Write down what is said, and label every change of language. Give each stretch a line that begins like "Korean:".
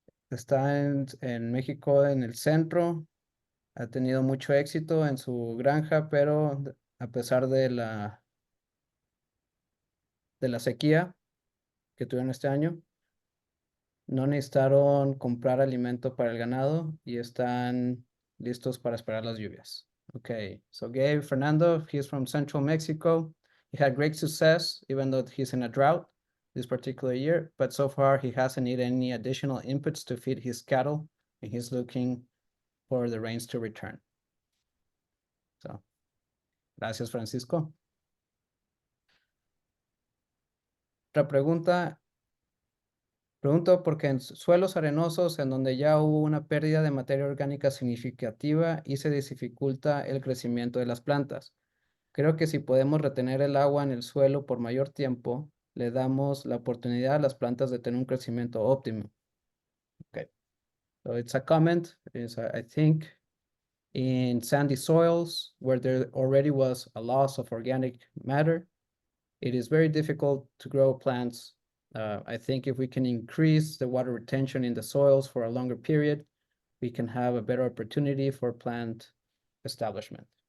Spanish: Está en México, en el centro. Ha tenido mucho éxito en su granja, pero a pesar de la sequía que tuvieron este año, no necesitaron comprar alimento para el ganado y están listos para esperar las lluvias.
English: Okay, so Gabe Fernando, he's from Central Mexico. He had great success, even though he's in a drought this particular year, but so far he hasn't needed any additional inputs to feed his cattle, and he's looking for the rains to return. So,
Spanish: gracias, Francisco. Otra pregunta. Pregunto porque en suelos arenosos en donde ya hubo una pérdida de materia orgánica significativa y se dificulta el crecimiento de las plantas. Creo que si podemos retener el agua en el suelo por mayor tiempo, le damos la oportunidad a las plantas de tener un crecimiento óptimo.
English: Okay. So it's a comment. I think in sandy soils where there already was a loss of organic matter, it is very difficult to grow plants. I think if we can increase the water retention in the soils for a longer period, we can have a better opportunity for plant establishment.